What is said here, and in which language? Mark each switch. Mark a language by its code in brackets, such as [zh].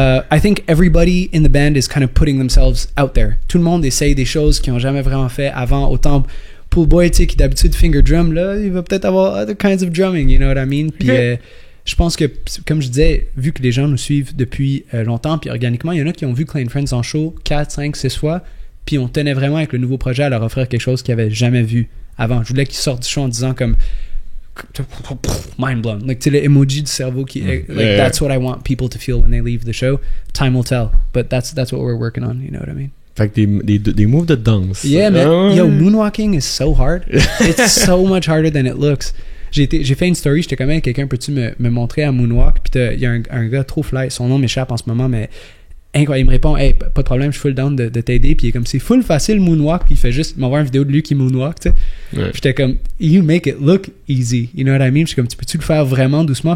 [en] I think everybody in the band is kind of putting themselves out there. [fr] Tout le monde essaye des choses qu'ils n'ont jamais vraiment fait avant. Autant Pool Boy, tu sais, qui d'habitude finger drum, là, il va peut-être avoir [en] other kinds of drumming, you know what I mean? [fr] Puis je pense que, comme je disais, vu que les gens nous suivent depuis longtemps, puis organiquement, il y en a qui ont vu Klein Friends en show 4, 5, 6 fois, puis on tenait vraiment avec le nouveau projet à leur offrir quelque chose qu'ils n'avaient jamais vu avant. Je voulais qu'ils sortent du show en disant comme [en] mind blown. [fr] Like, tu sais, le emoji du cerveau qui [en] that's what I want people to feel when they leave the show. Time will tell, but that's what we're working on, you know what I mean? [fr] Fait que des moves de danse. [en] Yeah, man. Yo, moonwalking is so hard. It's so much harder than it looks. [fr] J'ai fait une story, j'étais comme, hey, quelqu'un peux-tu me montrer à moonwalk? Puis il y a un gars trop fly, son nom m'échappe en ce moment, mais incroyable. Il me répond, hey, pas de problème, je suis full down de t'aider. Puis il est comme, c'est full facile moonwalk. Puis il m'envoie une vidéo de lui qui moonwalk, tu sais. Ouais. Puis j'étais comme, [en] you make it look easy. You know what I mean? [fr] J'étais comme, peux-tu le faire vraiment doucement?